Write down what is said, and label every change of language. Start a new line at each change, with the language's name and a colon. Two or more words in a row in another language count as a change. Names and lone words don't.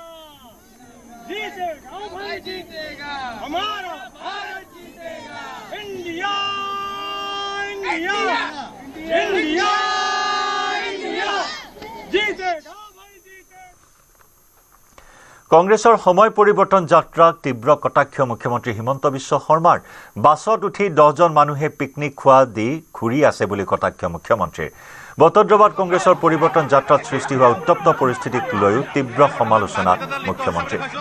Hindi: जीतेगा भाई जीतेगा हमारा भारत जीतेगा इंडिया इंडिया इंडिया इंडिया जीतेगा
Assamese: কংগ্ৰেছৰ সময় পৰিৱৰ্তন যাত্ৰাক তীব্ৰ কটাক্ষ মুখ্যমন্ত্ৰী হিমন্ত বিশ্ব শৰ্মাৰ বাছত উঠি 10জন মানুহে পিকনিক খোৱা দি ঘূৰি আছে বুলি কটাক্ষ মুখ্যমন্ত্ৰীৰ বটদ্ৰৱাত কংগ্ৰেছৰ পৰিৱৰ্তন যাত্ৰাত সৃষ্টি হোৱা উত্তপ্ত পৰিস্থিতিক লৈও তীব্ৰ সমালোচনা মুখ্যমন্ত্ৰীৰ